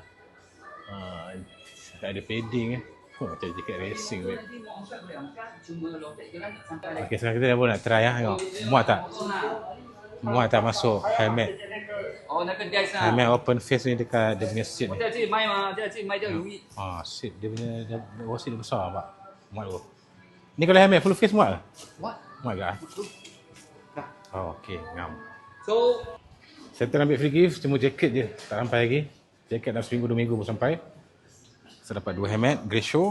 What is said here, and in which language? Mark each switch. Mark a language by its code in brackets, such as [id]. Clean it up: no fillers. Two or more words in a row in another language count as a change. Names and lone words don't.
[ms] Tak ada padding macam jaket racing weh. Okay, sekarang kita dah pun nak try tengok. Muat tak masuk helmet. nak kedai sana. Helmet [en] open face [ms] ni dekat dia punya seat ni. [zh] 这自己卖吗？这自己卖就容易。 [ms] Seat dia punya seat dia besar pak. Muat tu. Ni kalau helmet [en] full face [ms] muat ke? Muat ke? Okey, ngam. So, Saya ambil [en] free gift [ms] cuma jaket je. Tak sampai lagi. Jaket dah seminggu 2 minggu pun sampai. Saya dapat 2 helmet grey show.